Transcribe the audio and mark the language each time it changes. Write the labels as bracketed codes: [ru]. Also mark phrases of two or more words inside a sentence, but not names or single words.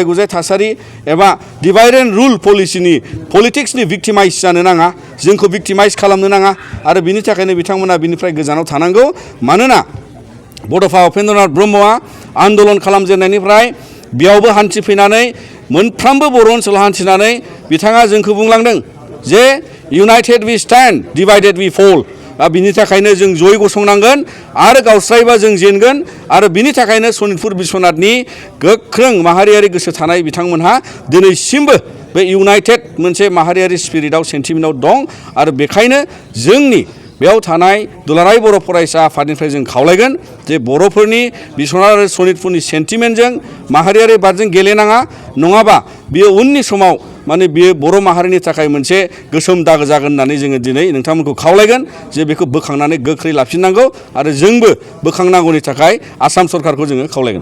[brx] गुजाय थासारि एबा [en] divide and rule politicsनि [brx] भिक्टिमाइज जानो नाङा जोंखौ भिक्टिमाइज खालामनो नाङा आरो बिनि थाखायनो बिथांमोना बिनिफ्राय गोजानाव थानांगौ मानोना बड'फा उपेन्द्रनाथ ब्रह्मआ आन्दलन खालामजेननायनिफ्राय बेयावबो हान्थिफैनानै मोनफ्रोमबो बर' ओनसोलाव हान्थिनानै बिथाङा जोंखौ बुंलांदों जे [en] united we stand divided we fall [brx] बिनि थाखायनो जों जयै गसंनांगोन आरो गावस्रायोबा जों जेनगोन आरो बिनि थाखायनो सनितपुर बिस्वनाथनि गोख्रों माहारियारि गोसो थानाय बिथांमोनहा दिनैसिमबो बे इउनाइटेड मोनसे माहारियारि स्पिरिटआव सेन्टिमेन्टआव दं आरो बेखायनो जोंनि बेयाव थानाय दुलाराय बर' फरायसा आफादनिफ्राय जों खावलायगोन जे बर'फोरनि बिस्वनाथ आरो सनितपुरनि सेन्टिमेन्टजों माहारियारि बादजों गेलेनाङा नङाबा बियो उननि समाव माने बियो बर' माहारिनि थाखाय मोनसे गोसोम दागो जागोन होननानै जोङो दिनै नोंथांमोनखौ खावलायगोन जे बेखौ बोखांनानै गोख्रै लाफिननांगौ आरो जोंबो बोखांनांगौनि थाखाय आसाम सरकारखौ जोङो खावलायगोन।